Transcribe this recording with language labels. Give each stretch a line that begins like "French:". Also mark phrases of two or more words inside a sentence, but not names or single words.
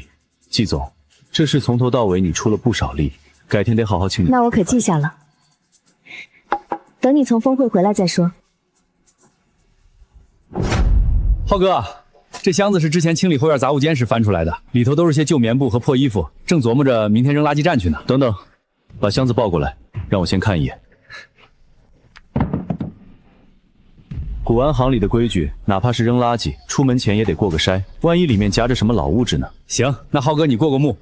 Chinese: 季總，這事從頭到尾你出了不少力，改天得好好請你。那我可記下了，等你從峰會回來再說。浩哥，這箱子是之前清理後院雜物間時翻出來的，裡頭都是些舊棉布和破衣服，正琢磨着明天扔垃圾站去呢。等等，把箱子抱過來，讓我先看一眼。古玩行裡的規矩，哪怕是扔垃圾，出門前也得過個篩，萬一裡面夾着什麼老物質呢？行，那浩哥你過個目。